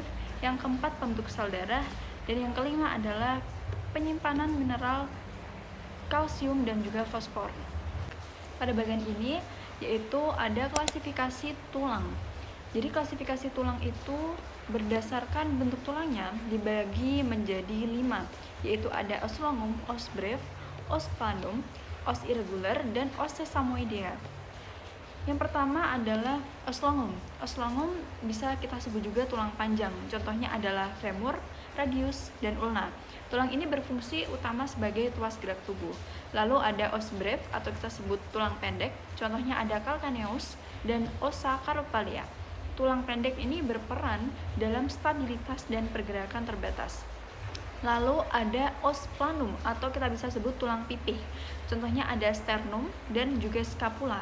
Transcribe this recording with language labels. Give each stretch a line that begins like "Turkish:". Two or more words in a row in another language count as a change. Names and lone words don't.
Indonesian: Yang keempat, pembentuk sel darah. Dan yang kelima adalah penyimpanan mineral kalsium dan juga fosfor. Pada bagian ini yaitu ada klasifikasi tulang. Jadi klasifikasi tulang itu berdasarkan bentuk tulangnya dibagi menjadi 5, yaitu ada
Latin: os longum, os breve, os planum, os irregular,
Indonesian: dan
Latin: os sesamoidea.
Indonesian: Yang pertama adalah
Latin: os longum. Os longum
Indonesian: bisa kita sebut juga tulang panjang. Contohnya adalah femur, radius, dan ulna. Tulang ini berfungsi utama sebagai tuas gerak tubuh. Lalu ada
Latin: os breve
Indonesian: atau kita sebut tulang pendek. Contohnya ada calcaneus dan
Latin: ossa carpalia.
Indonesian: Tulang pendek ini berperan dalam stabilitas dan pergerakan terbatas. Lalu ada
Latin: os planum
Indonesian: atau kita bisa sebut tulang pipih. Contohnya ada sternum dan juga scapula.